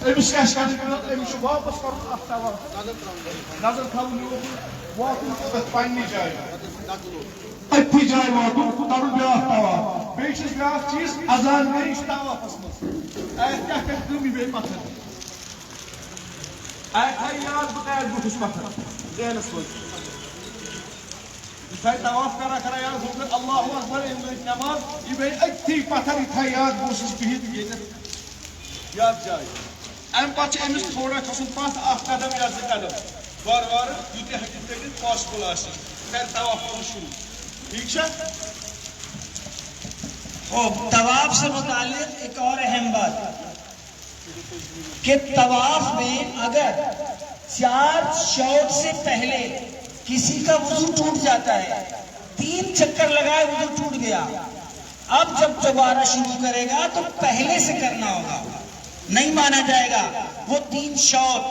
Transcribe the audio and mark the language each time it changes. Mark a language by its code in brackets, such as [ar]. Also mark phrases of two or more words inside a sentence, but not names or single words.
[ks] أمِس کیٛاہ چھِ کرُن, أمِس چھُ واپس کرُن اتھ طواف, نظر تھاوُن واتُن تتھ پننہِ جایہِ, أتھی جایہِ واتُن کرُن بیٛاکھ طواف. بیٚیہِ چھُس بیٛاکھ چیٖز اذان گٔے یہِ چھِ طوافس منٛز, اَتھ کیٛاہ کرِ کٲم, یہِ بیٚہہِ پتھر, اَتھ تھایہِ یاد بہٕ کتہِ بوٗٹھُس پتھر ذہنس منٛز, یہ تھائی طواف کرا یاد ہو کر اللہ اکبر نماز, یہ بیٚیہِ أتھی پتھر, یہ تھائی یاد بہٕ اوسُس بِہِتھ ییٚتٮ۪تھ یتھ جایہِ. امہِ پتہٕ چھُ أمِس تھوڑا کھسُن پتھ اکھ قدم یا 2 قدم وارٕ وارٕ یوٗتاہ ہیٚکہِ کٔرِتھ پاسبل آسہِ, کرِ طواف کرُن شروع, ٹھیک چھا. [ur] طواف سے متعلق ایک اور اہم بات کہ طواف میں اگر 4 شوط سے پہلے کسی کا وضو ٹوٹ جاتا ہے, 3 چکر لگائے وضو ٹوٹ گیا, اب جب دوبارہ شروع کرے گا تو پہلے سے کرنا ہوگا, نہیں مانا جائے گا وہ 3 شوط.